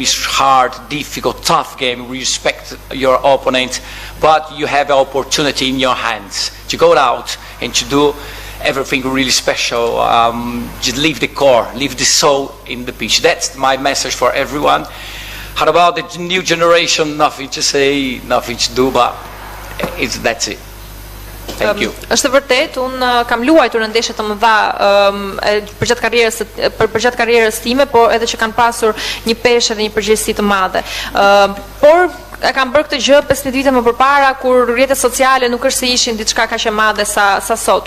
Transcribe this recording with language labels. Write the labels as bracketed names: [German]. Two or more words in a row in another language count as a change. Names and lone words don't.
[English] Is hard, difficult, tough game, respect your opponent, but you have the opportunity in your hands to go out and to do everything really special. Just leave the core, leave the soul in the pitch. That's my message for everyone. How about the new generation? Nothing to say, nothing to do, but that's it. Thank you. [Albanian] Është vërtet, unë kam luajtur në ndeshje të mëdha përgjatë karrierës time, por edhe që kanë pasur një peshë dhe një përgjegjësi të madhe. Por e kam bërë këtë gjë 15 vite më përpara, kur rrjetet sociale nuk është se ishin diçka kaq e madhe sa sot.